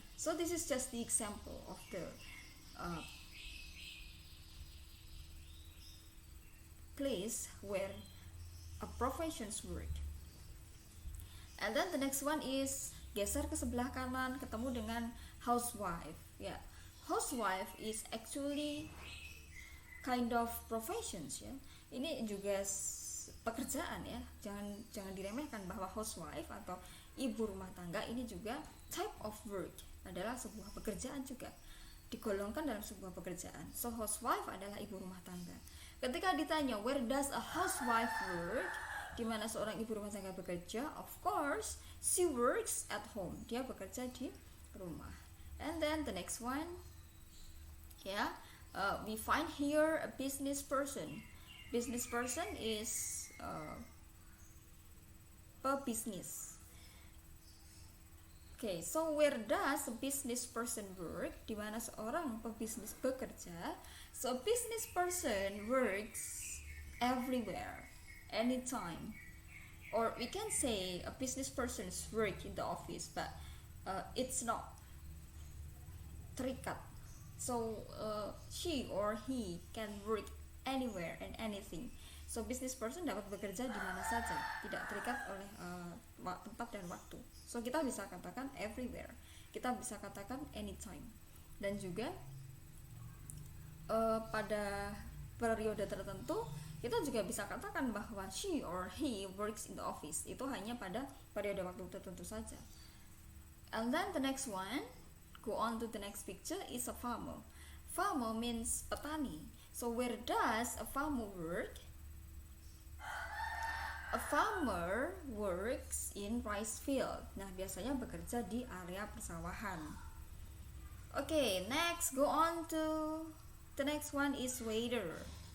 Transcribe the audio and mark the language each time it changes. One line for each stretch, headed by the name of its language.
English: So this is just the example of the place where a professions work. And then the next one is,
Indonesian: geser ke sebelah kanan, ketemu dengan housewife ya.
English: Housewife is actually kind of professions ya.
Indonesian: Ini juga pekerjaan ya. Jangan diremehkan bahwa housewife atau ibu rumah tangga ini juga
English: type of work,
Indonesian: adalah sebuah pekerjaan juga, digolongkan dalam sebuah pekerjaan. So housewife adalah ibu rumah tangga. Ketika ditanya
English: where does a housewife work,
Indonesian: di mana seorang ibu rumah tangga bekerja,
English: of course she works at home,
Indonesian: dia bekerja di rumah.
English: And then the next one ya, we find here a business person. Business person is pebisnis. Okay, so where does a business person work,
Indonesian: di mana seorang pebisnis bekerja.
English: So a business person works everywhere, anytime, or we can say a business person's work in the office, but it's not terikat. So she or he can work anywhere and anything.
Indonesian: So business person dapat bekerja di mana saja, tidak terikat oleh tempat dan waktu. So kita bisa katakan everywhere, kita bisa katakan anytime, dan juga pada periode tertentu kita juga bisa katakan bahwa
English: she or he works in the office,
Indonesian: itu hanya pada periode waktu tertentu saja.
English: And then the next one, go on to the next picture, is a farmer. Farmer means petani. So where does a farmer work? A farmer works in rice field.
Indonesian: Nah, biasanya bekerja di area persawahan.
English: Okay, next go on to the next one is waiter.